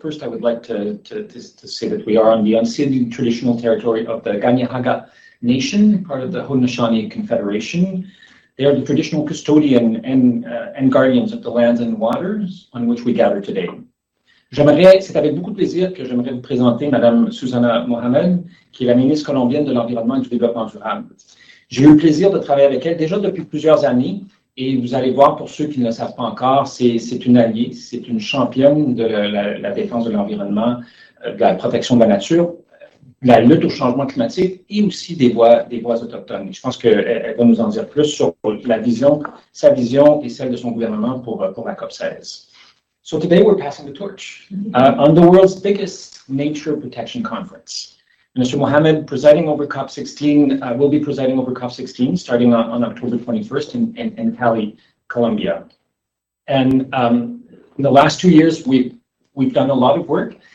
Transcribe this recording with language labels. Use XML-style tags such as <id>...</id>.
<en>First, I would like to say that we are on the unceded traditional territory of the Kanien'kehá:ka Nation, part of the Haudenosaunee Confederation. They are the traditional custodian and guardians of the lands and waters on which we gather today.</en> <fr>C'est avec beaucoup de plaisir que j'aimerais vous présenter Madame Susana Mohamed, qui est la ministre colombienne de l'Environnement et du Développement durable. J'ai eu le plaisir de travailler avec elle déjà depuis plusieurs années. Et vous allez voir, pour ceux qui ne le savent pas encore, c'est une alliée, c'est une championne de la défense de l'environnement, de la protection de la nature, de la lutte au changement climatique et aussi des voix autochtones. Je pense qu'elle va nous en dire plus sur sa vision et celle de son gouvernement pour la COP16.</fr> <en>So today we're passing the torch on the world's biggest nature protection conference. Minister Mohamed presiding over COP16 will be presiding over COP16 starting on October 21st in Cali, Colombia. And in the last 2 years, we've done a lot of work.</en>